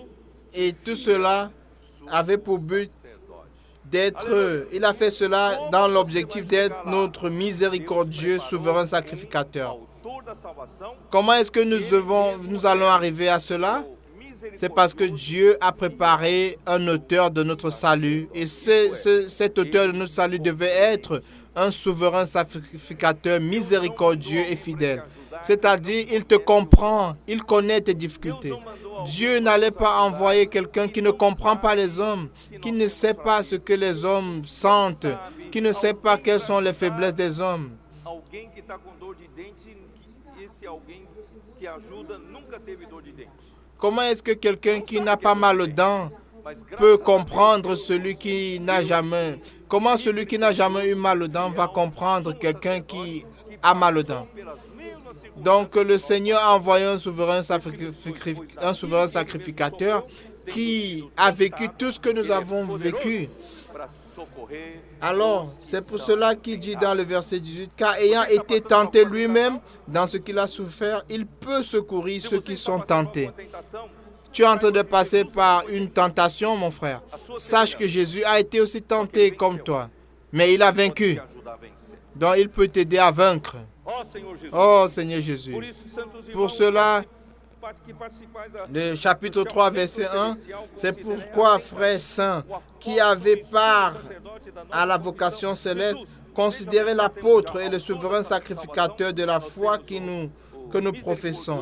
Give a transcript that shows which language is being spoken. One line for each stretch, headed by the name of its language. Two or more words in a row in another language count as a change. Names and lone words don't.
French: et tout cela avait pour but
Portuguese: sacerdote.
French: il a fait cela dans l'objectif d'être notre miséricordieux souverain sacrificateur.
Portuguese: Autor da salvação,
French: Comment est-ce que nous allons arriver à cela? C'est parce que Dieu a préparé un auteur de notre salut. Et cet auteur de notre salut devait être un souverain sacrificateur miséricordieux et fidèle. C'est-à-dire, il te comprend, il connaît tes difficultés. Dieu n'allait pas envoyer quelqu'un qui ne comprend pas les hommes, qui ne sait pas ce que les hommes sentent, qui ne sait pas quelles sont les faiblesses des hommes.
Portuguese: alguém que está com dor de dente, que esse alguém que ajuda nunca teve dor de dente.
French: Comment est-ce que quelqu'un qui n'a pas mal aux dents
Portuguese: Mas
French: peut
Portuguese: graças
French: comprendre celui qui n'a jamais... Comment celui qui n'a jamais eu mal aux dents va comprendre quelqu'un qui a mal aux dents?
Portuguese: pelas mesmas circunstâncias
French: Donc le Seigneur a envoyé un souverain sacrificateur qui a vécu tout ce que nous avons vécu.
Portuguese: para socorrer.
French: Alors, c'est pour cela qu'il dit dans le verset 18, car ayant été tenté lui-même dans ce qu'il a souffert, il peut secourir ceux qui sont tentés.
Portuguese: Uma tentação,
French: Tu es en train de passer par une tentation, mon frère. Sache que Jésus a été aussi tenté comme toi, mais il a vaincu.
Portuguese: te ajuda a vencer.
French: Donc il peut t'aider à vaincre.
Portuguese: Ó Senhor Jesus.
French: Oh Seigneur Jésus.
Portuguese: Por isso, santos
French: Pour
Portuguese: irmãos,
French: cela,
Portuguese: que participais da
French: le chapitre 3, verset 1, c'est pourquoi, frères saints, qui avez part à la vocation céleste, considérez l'apôtre et le souverain sacrificateur de la foi que nous professons.